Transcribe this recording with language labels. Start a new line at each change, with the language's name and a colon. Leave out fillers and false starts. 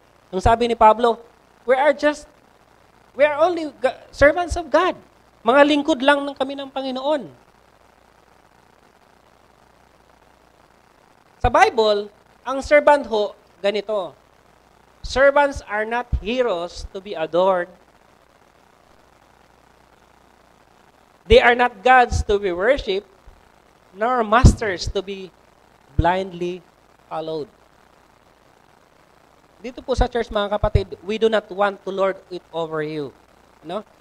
Filipino: Ang sabi ni Pablo,
English: we are only servants of God.
Filipino: Mga lingkod lang ng kami ng Panginoon. Sa Bible, ang servant ho, ganito.
English: Servants are not heroes to be adored. They are not gods to be worshipped, nor masters to be blindly followed.
Filipino: Dito po sa church, mga kapatid,
English: we do not want to lord it over you. No?